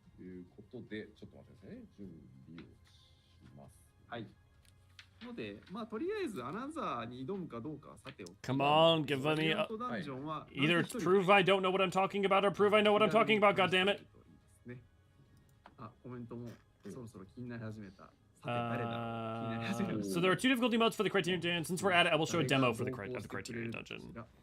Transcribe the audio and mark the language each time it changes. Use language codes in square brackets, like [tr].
[ja] ということで、ちょっと待ってくださいね。準備をします。はい。ので、まあとりあえずアナザーに挑むかどうかはさておき。 [en] Come on, give me either prove I don't know what I'm talking about or prove I know what I'm talking about. God damn it. [ja] あ、コメントもそろそろ気になり始めた。 [en] So there are 2 difficulty modes for the Criterion dungeon. Since we're at it, I will show a demo for the Criterion dungeon.